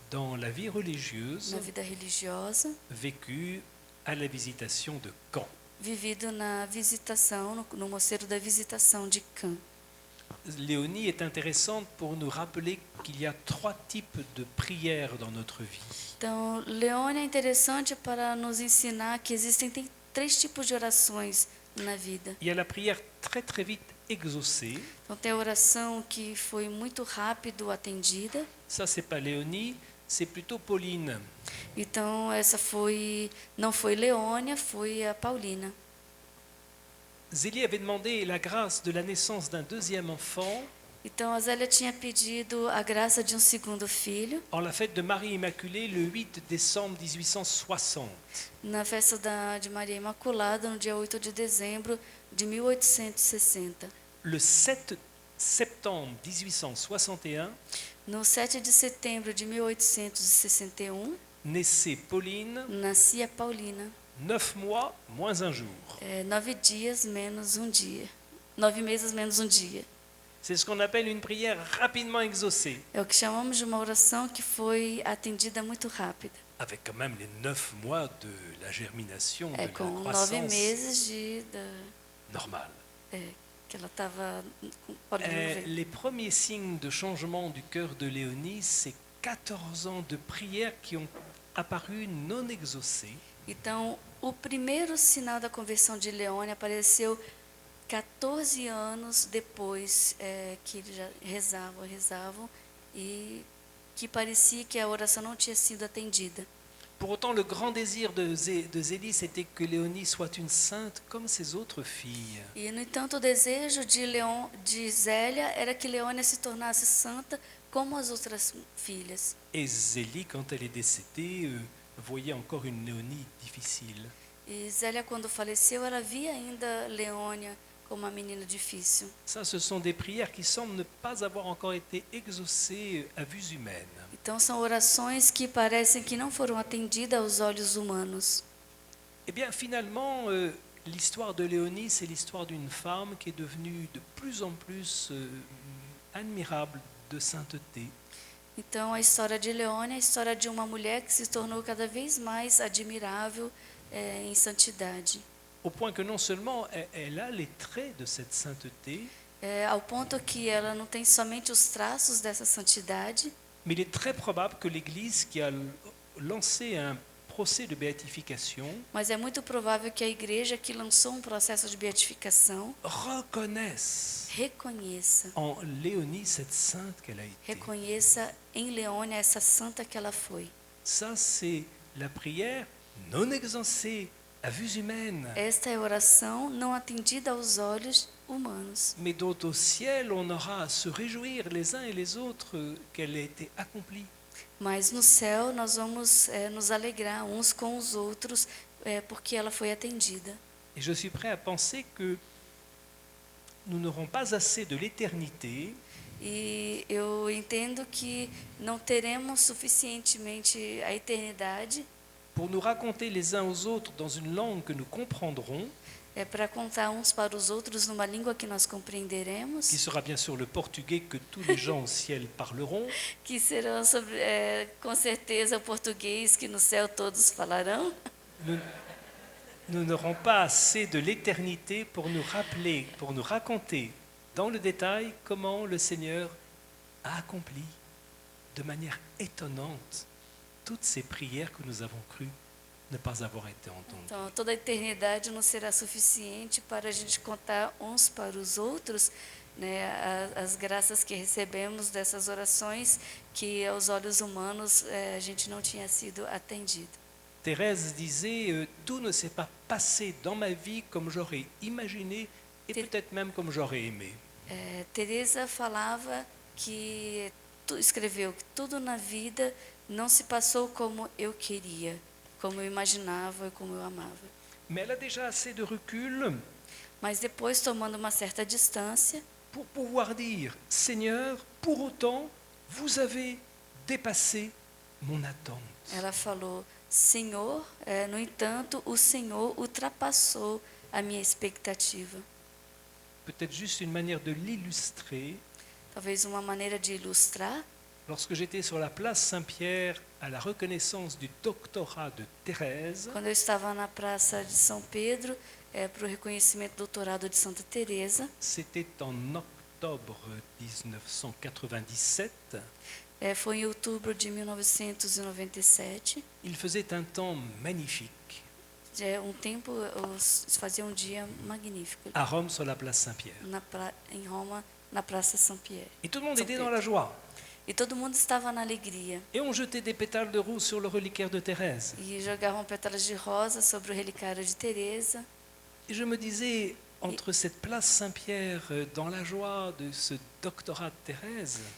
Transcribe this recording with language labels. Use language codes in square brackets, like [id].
[fr] Dans la vie religieuse [pt] na vida religiosa, [fr] vécue à la visitation de Caen. [pt] vivido na visitação, no mosteiro da visitação de Caen. [fr] Léonie est intéressante pour nous rappeler qu'il y a 3 types de prières dans notre vie. [pt] Então, Leone é interessante para nos ensinar que tem 3 tipos de orações na vida. [fr] Il y a la prière très très vite exaucée. [pt] Então, tem a oração que foi muito rápido atendida. [fr] Ça, c'est pas Léonie, c'est plutôt Pauline. [pt] Então, essa não foi Leônia, foi a Paulina. [fr] Zélie avait demandé la grâce de la naissance d'un deuxième enfant [pt] Então, a Zélia tinha pedido a graça de um segundo filho [fr] en la fête de Marie Immaculée le 8 décembre 1860. [pt] na festa de Maria Imaculada, no dia 8 de dezembro de 1860. [fr] Le 7 septembre 1861, [pt] No 7 de setembro de 1861, [fr] naissait Pauline, [pt] nascia Paulina. [fr] 9 mois moins un jour. [pt] 9 dias menos um dia. 9 meses menos um dia. [fr] C'est ce qu'on appelle une prière rapidement exaucée, [pt] É o que chamamos de uma oração que foi atendida muito rápida. [fr] avec quand même les 9 mois de la germination, de la [pt] Com 9 [fr] croissance [pt] meses [fr] normale. [pt] que ela estava podendo ver. [fr] Les premiers signes de changement du cœur de Léonie, c'est 14 ans de prières qui ont apparu non exaucées. [pt] Então, o primeiro sinal da conversão de Leone apareceu 14 anos depois que eles já rezavam e que parecia que a oração não tinha sido atendida. [fr] Pour autant, le grand désir de Zélie, c'était que Léonie soit une sainte comme ses autres filles. [pt] E, no entanto, o desejo de Zélia era que Leônia se tornasse santa como as outras filhas. [fr] Et Zélie, quand elle est décédée, voyait encore une Léonie difficile. [pt] E Zélia, quando faleceu, ela via ainda Leônia como uma menina difícil. [fr] Ça, ce sont des prières qui semblent ne pas avoir encore été exaucées à vue humaine. [pt] Então, são orações que parecem que não foram atendidas aos olhos humanos. [fr] Eh bien, finalement, l'histoire de Léonie, c'est l'histoire d'une femme qui est devenue de plus en plus admirable de sainteté. [pt] Então, a história de Leônia é a história de uma mulher que se tornou cada vez mais admirável em santidade. [fr] Au point que non seulement elle a les traits de cette sainteté, [pt] Ao ponto que ela não tem somente os traços dessa santidade, [fr] mais il est très probable que l'Église qui a lancé un procès de béatification [pt] mas é muito provável que a igreja que lançou um processo de beatificação [fr] reconnaisse [pt] reconheça [fr] en Léonie cette sainte qu'elle a été. [pt] reconheça em Leônia essa santa que ela foi. [fr] Ça, c'est la prière non exaucée à vue humaine, [pt] Esta é a oração não atendida aos olhos humanos, [fr] mais dont au ciel on aura à se réjouir les uns et les autres qu'elle ait été accomplie. [pt] mas no céu nós vamos nos alegrar uns com os outros porque ela foi atendida. [fr] Et je suis prêt à penser que nous n'aurons pas assez de l'éternité [pt] E eu entendo que não teremos suficientemente a eternidade [fr] pour nous raconter les uns aux autres dans une langue que nous comprendrons, [pt] para contar uns para os outros numa língua que nós compreenderemos, [fr] qui sera bien sûr le portugais que tous les gens au ciel parleront, [pt] que serão com certeza o português que no céu todos falarão. [fr] nous n'aurons pas assez de l'éternité pour nous rappeler, pour nous raconter dans le détail comment le Seigneur a accompli de manière étonnante toutes ces prières que nous avons cru ne pas avoir été entendues. [pt] Então, toda a eternidade não será suficiente para a gente contar uns para os outros, né, as graças que recebemos dessas orações que aos olhos humanos a gente não tinha sido atendido. [fr] Thérèse disait tout ne s'est pas passé dans ma vie comme j'aurais imaginé et peut-être même comme j'aurais aimé. [pt] Teresa falava que escreveu que tudo na vida não se passou como eu queria, como eu imaginava e como eu amava. [fr] Mais elle a déjà assez de recul [pt] Mas depois, tomando uma certa distância, [fr] pour pouvoir dire Seigneur, pour autant, vous avez dépassé mon attente. [pt] ela falou: Senhor, no entanto, o Senhor ultrapassou a minha expectativa. [fr] Peut-être juste une manière de l'illustrer. [pt] Talvez uma maneira de ilustrar. [fr] Lorsque j'étais sur la place Saint-Pierre à la reconnaissance du doctorat de Thérèse, [pt] Quando eu estava na Praça de São Pedro, para o reconhecimento do doutorado de Santa Teresa, [fr] c'était en octobre 1997. [pt] Foi em outubro de 1997. [fr] Il faisait un temps magnifique [pt] Tempo, fazia um dia magnífico [fr] à Rome sur la place Saint-Pierre. [pt] Em Roma, na Praça São Pierre. [fr] Et tout le monde [pt] São [fr] était [pt] Pedro. [fr] dans la joie. [pt] E todo mundo estava na alegria. [fr] Et on jetait des pétales de rose sur le reliquaire de Thérèse. [pt] E jogavam pétalas de rosa sobre o relicário de Teresa. [fr] Et je me disais, entre cette place Saint-Pierre, dans la joie de ce doctorat de Thérèse,